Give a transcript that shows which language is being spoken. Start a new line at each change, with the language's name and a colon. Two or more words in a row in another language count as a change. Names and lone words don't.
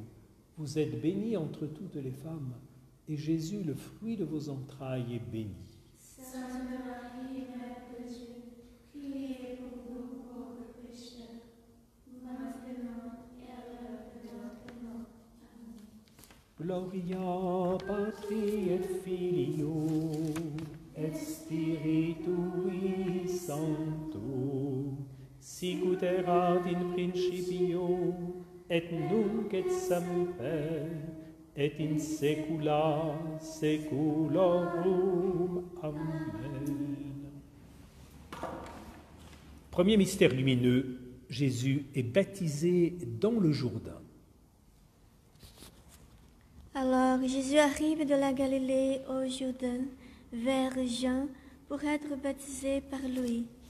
French: Vous êtes bénie entre toutes les femmes, et Jésus, le fruit de vos entrailles, est béni. Sainte Marie, Mère de Dieu, priez pour nous pauvres pécheurs, maintenant et à l'heure de notre mort. Amen.
Latin: Gloria Patri et Filio et Spiritui Sancto, sic erat in principio et nunc et semper et in saecula saeculorum. Amen.
French: Premier mystère lumineux, Jésus est baptisé dans le Jourdain. Alors Jésus arrive de la Galilée au Jourdain, vers Jean, pour être baptisé par lui.